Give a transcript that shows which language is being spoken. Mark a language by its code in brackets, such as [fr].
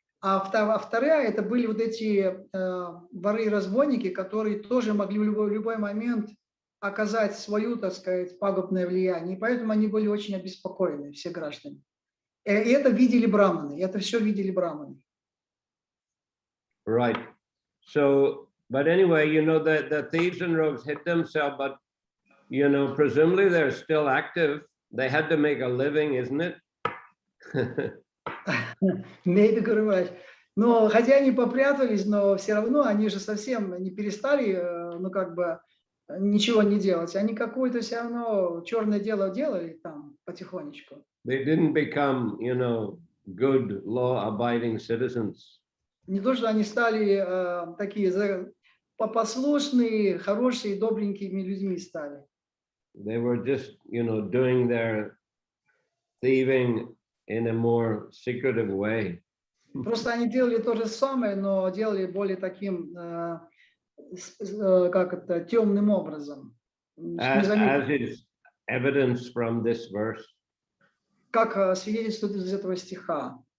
[ru] А вторая, это были вот эти воры и разбойники, которые тоже могли в любой момент оказать свою, так сказать, пагубное влияние. И поэтому они были очень обеспокоены, все граждане. И это видели браманы, это все видели браманы. [en] Right. So, but anyway, you know, the thieves and rogues hit themselves, but, you know, presumably they're still active. They had to make a living, isn't it? Maybe, [ru] говорю, но хотя они попрятались, но все равно они же совсем не перестали, ну как бы ничего не делать. Они какое-то все равно черное дело делали там потихонечку. [en] They didn't become, you know, good law-abiding citizens. [ru] Не то, что они стали такие послушные, хорошие, добренькими людьми стали. [en] They were just, you know, doing their thieving in a more secretive way. [ru] Просто они делали то же самое, но делали более таким, как это, темным образом. [en] As is evidence from this verse. [ru] Как свидетельствует из этого стиха.